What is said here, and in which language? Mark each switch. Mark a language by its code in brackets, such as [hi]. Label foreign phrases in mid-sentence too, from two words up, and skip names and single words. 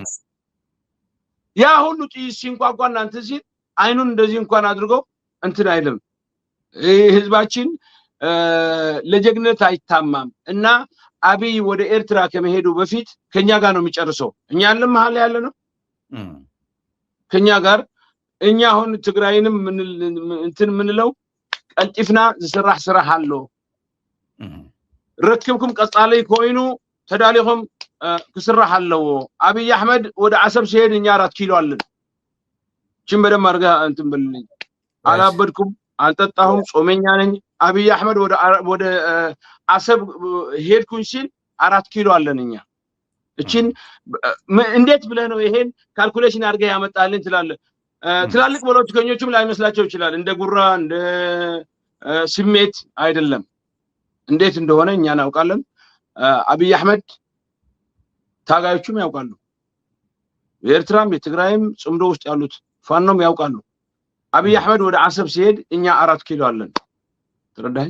[am] ያ ሁሉ ጥይት ሲንቋቋና እንትን ሲል አይኑን እንደዚህ እንኳን አድርጎ እንትን አይልም ህዝባችን ለጀግነት አይታማም እና አብይ ወደ ኤርትራ ከመሄዱ በፊት ከኛ ጋር ነው የሚጨርሰው እኛ ለማሃል ያለ ነው ከኛ ጋር እኛ አሁን ትግራይንም እንትን ምንለው [ti] ቀልጢፍና ዝስራሕ ስራሕ አሎ ረክብኩም ቀጻለይ ኮይኑ ተዳሊኹም ክስራሕ አለው [am] አብይ አህመድ ወደ አሰብ ሲሄድ እኛ 4 ኪሎ አለን ችምበደም አርጋ እንትን በልልኝ አላበድኩም አልጠጣሁም ጾመኛ ነኝ አብይ አህመድ ወደ አሰብ ሄድኩኝ ሲል 4 ኪሎ አለን እኛ እቺን እንዴት ብለህ ነው ይሄን ካልኩሌሽን አርጋ ያመጣልን ትላለህ ትላልቅ ፖለቲከኞችም ላይ መስላቸው ይችላል እንደ ጉራ እንደ ስሜት አይደለም እንዴት እንደሆነ እኛ እናውቃለን አብይ አህመድ ታጋዮቹም ያውቃሉ የኤርትራም የትግራይም ጽምዶ ውስጥ ያሉት ፋኖም ያውቃሉ አብይ አህመድ ወደ አሰብ ሲሄድ እኛ 4 ኪሎ አለን ተረዳኸኝ